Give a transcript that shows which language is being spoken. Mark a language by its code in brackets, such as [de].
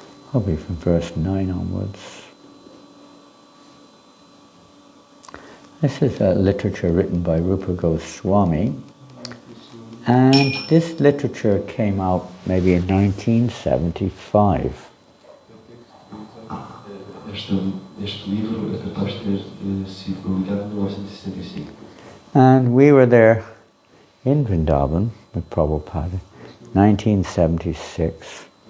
[en] Probably from verse 9 onwards. This is a literature written by Rupa Goswami, and this literature came out maybe in 1975. [pt] Este livro é capaz de ter sido publicado em 1965. [en] And we were there in Vrindavan with Prabhupada, 1976.